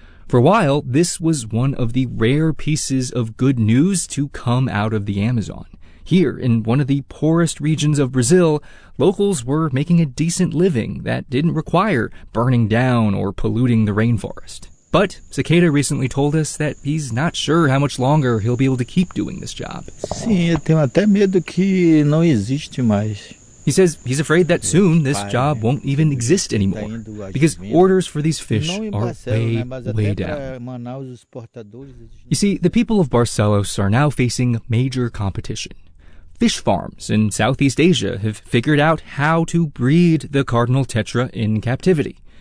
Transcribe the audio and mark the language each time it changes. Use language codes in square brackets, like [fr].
[en] For a while, this was one of the rare pieces of good news to come out of the Amazon. Here, in one of the poorest regions of Brazil, locals were making a decent living that didn't require burning down or polluting the rainforest. But Cicada recently told us that he's not sure how much longer he'll be able to keep doing this job. [pt] Sim, eu tenho até medo que não existe mais. [en] He says he's afraid that soon this job won't even exist anymore, because orders for these fish are way, way down. You see, the people of Barcelos are now facing major competition. Fish farms in Southeast Asia have figured out how to breed the cardinal tetra in captivity.